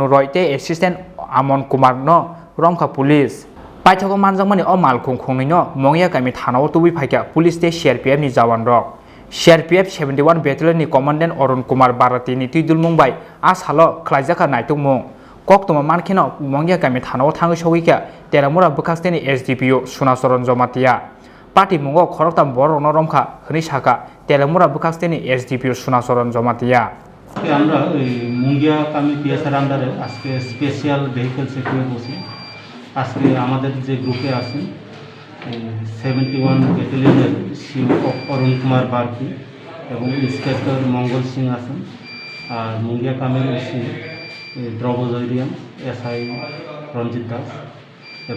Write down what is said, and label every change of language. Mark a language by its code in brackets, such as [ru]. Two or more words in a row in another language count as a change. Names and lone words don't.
[trp] Roy te assistant Amon Kumar no romkha police Paithako manjakmani o Malkhung khongnino Mungiakami thanao tubi phaikya police te CRPF ni jawan rok CRPF 71 battalion ni commandant Arun Kumar Bharati ni tuidul mungbai asalo khlaijaka naitugmung Koktuma mankino Mungiakami thanao thangi sogika Telaimura bukakste ni SDPO Sunasoron Jomatia Pati mungo Khoroktham boro no romkha hni saka Telaimura bukakste ni SDPO Sunasoron Jomatia [bn] আমরা মুঙ্গিয়াকামি [en] PSR under [bn] আজকে [en] special vehicle checking [bn] বসি আজকে আমাদের যে গ্রুপে আছেন 71 ব্যাটালিয়নের সিও অরুণ কুমার বারকি এবং ইন্সপেক্টর মঙ্গল সিং আছেন আর মুঙ্গিয়াকামির ওসি দ্রবজরিয়াম এসআই রঞ্জিত দাস এবং